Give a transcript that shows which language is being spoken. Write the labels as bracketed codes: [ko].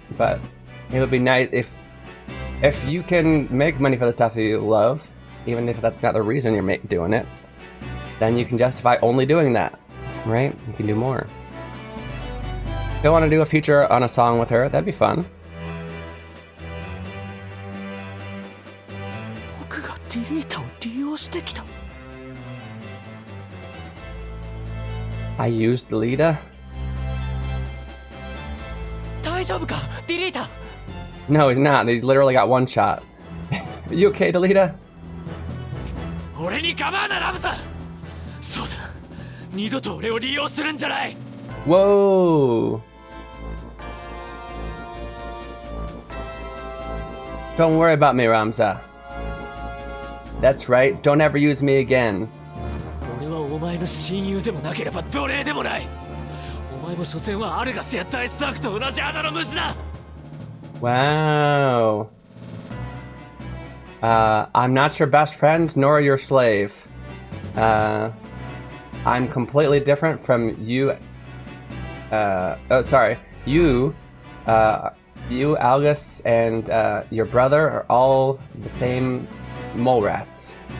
[en] But it would be nice if you can make money for the stuff that you love, even if that's not the reason you're doing it, then you can justify only doing that, right? You can do more. If you want to do a feature on a song with her, that'd be fun. [ja] 僕がディリータを利用してきた。 [en] I used Lita? [ja] 大丈夫かディリータ。 [en] No, he's not. They literally got one shot. You okay, Delita? [ja] 俺に構うなラムザ。そうだ。二度と俺を利用するんじゃない。 [en] Whoa! Don't worry about me, Ramza. That's right. Don't ever use me again. [ja] 俺はお前の親友でもなければ奴隷でもない。お前も所詮はアルガスやダイスタークと同じ穴の虫だ。 [en] Wow. I'm not your best friend nor your slave. I'm completely different from you. Oh, sorry. You, Algus, and your brother are all the same mole rats.